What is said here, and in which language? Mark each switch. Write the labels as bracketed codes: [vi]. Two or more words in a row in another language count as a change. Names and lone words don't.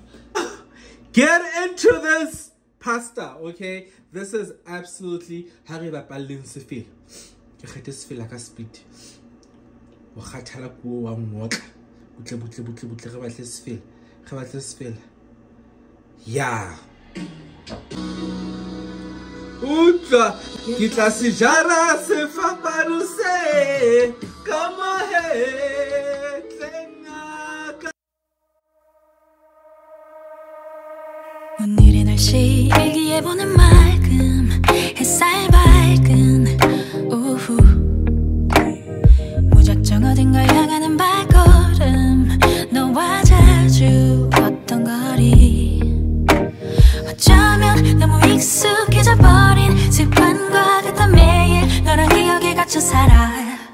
[en] Get into this pasta, okay? This is absolutely yeah. Utla, kita sijara se faparuse, kama he tenga. [ko] 오늘의 날씨 일기예보는 맑음 햇살 밝은 오후 무작정 어딘가 향하는 발걸음 너와 자주 걷던 거리 어쩌면 너무 익숙해져 버린 습관과 같아 매일 너랑 기억에 갇혀 살아